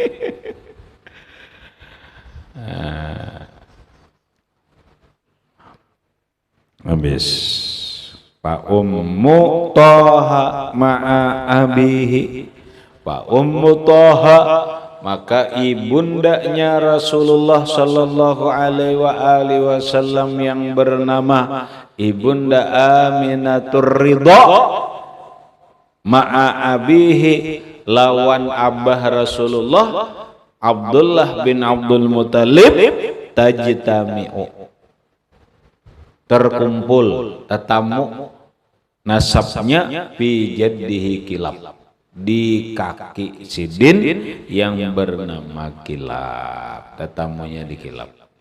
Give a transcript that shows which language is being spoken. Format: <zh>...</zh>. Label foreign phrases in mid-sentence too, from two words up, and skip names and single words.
<bjn>Habis Pak Ummu Toha</bjn> <ar>مع أبيه,</ar> <bjn>Pak Ummu Toha maka ibundanya Rasulullah</bjn> <ar>صلى الله عليه وسلم</ar> <bjn>yang bernama Ibunda Aminatur Ridha</bjn> <ar>مع أبيه,</ar> <bjn>lawan abah Rasulullah Abdullah bin Abdul Muthalib, tajtami'u, terkumpul, tetamu nasabnya</bjn> <ar>في جده</ar> <bjn>Kilab, di kaki Sidin yang bernama Kilab, tetamunya di Kilab.</bjn>